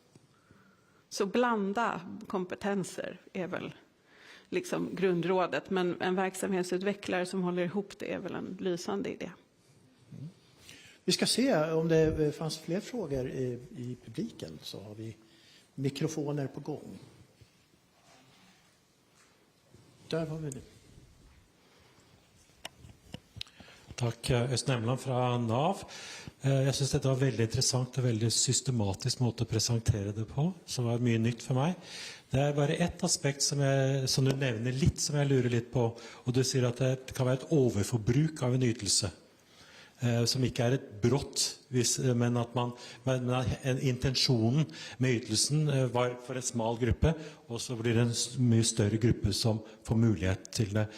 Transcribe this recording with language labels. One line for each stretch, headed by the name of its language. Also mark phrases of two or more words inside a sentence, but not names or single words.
Swedish: Så blanda kompetenser är väl liksom grundrådet, men en verksamhetsutvecklare som håller ihop det är väl en lysande idé. Vi ska se om det fanns fler frågor i publiken, så har vi mikrofoner på gång. Där har vi det.
Norwegian: Takk, Øystein Emland fra NAV. Jeg synes dette var veldig interessant og veldig systematisk måte å presentere det på, som var mye nytt for meg. Det er bare ett aspekt som du nevner litt, som jeg lurer litt på, og du sier at det kan være et overforbruk av en ytelse, som ikke er et brott, men at intensjonen med ytelsen var for en smal gruppe, og så blir det en mye større gruppe som får mulighet til det.